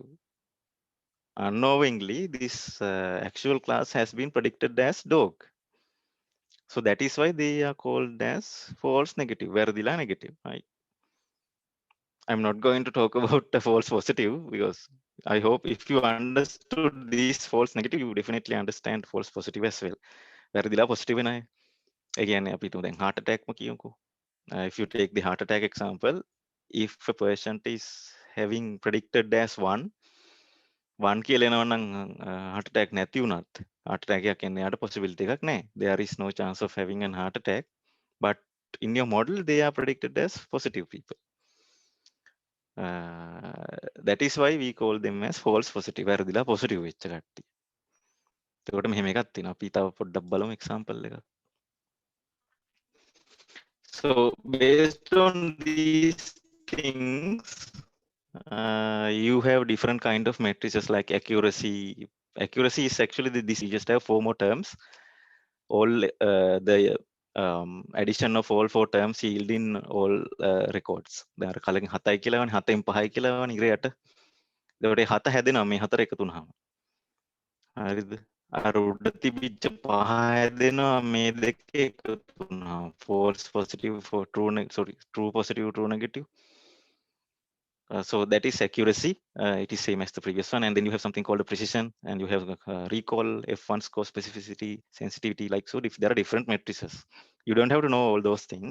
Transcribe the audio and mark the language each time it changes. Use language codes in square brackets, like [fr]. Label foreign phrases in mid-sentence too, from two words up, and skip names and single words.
[en] Unknowingly, this actual class has been predicted as dog. So that is why they are called as false negative, Varadila negative. I'm not going to talk about the false positive because I hope if you understood this false negative, you definitely understand false positive as well. [si] වැරදිලා positive නෑ. ඒ කියන්නේ අපි හිතමු දැන් [en] heart attack [si] ම කියමුකෝ. [en] If you take the heart attack example, if a patient is having predicted as 1 [si] කියලා එනවා නම් [en] heart attack [si] නැති වුණත් [en] heart attack [si] එකක් එන්නේ යාට [en] possibility [si] එකක් නෑ. [en] There is no chance of having a heart attack, but in your model they are predicted as positive people. That is why we call them as false positive. [si] වැරදිලා positive වෙච්ච කට්ටිය. එතකොට මෙහෙම එකක් තියෙනවා. අපි තව පොඩ්ඩක් බලමු example එකක්. [en] So based on these things, you have different kind of matrices like accuracy. Accuracy is actually this. You just have 4 more terms. All the addition of all 4 terms yield in all records. [si] දැන් අර කලින් 7යි කියලා වනේ 7න් 5යි කියලා වනේ ඉරයට. එතකොට 7 හැදෙනවා මේ 4 එකතු වුණාම. හරිද? අර උඩ තිබිච්ච 5 හැදෙනවා මේ දෙකේ එකතු වුණාම. [en] false positive for true true positive true negative. So that is accuracy. It is same as the previous one, and then you have something called a precision, and you have recall, F1 score, specificity, sensitivity. Like so, if there are different matrices, you don't have to know all those things.